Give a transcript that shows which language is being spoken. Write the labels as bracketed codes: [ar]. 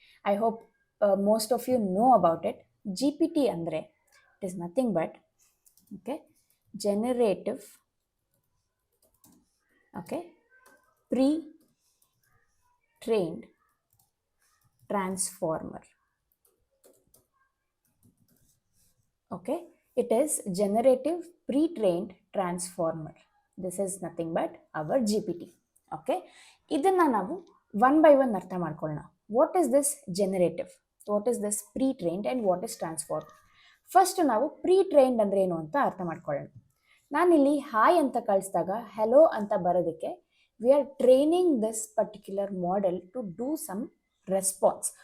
[en] I hope most of you know about it. GPT ಅಂದರೆ it is nothing but generative pre trained transformer. Okay, it is generative pre-trained transformer. This is nothing but our GPT. [kn] Okay, ಇದನ್ನ ನಾವು [en] one by one [kn] ಅರ್ಥ ಮಾಡ್ಕೊಳ್ಳೋಣ. [en] What is this generative, what is this pre-trained and what is transformer? [kn] First ನಾವು pre-trained ಅಂದರೆ ಏನು ಅಂತ ಅರ್ಥ ಮಾಡ್ಕೊಳ್ಳೋಣ. ನಾನಿಲ್ಲಿ ಹಾಯ್ ಅಂತ ಕಳಿಸಿದಾಗ ಹೆಲೋ ಅಂತ ಬರೋದಕ್ಕೆ [en] We are training this particular model to do some response.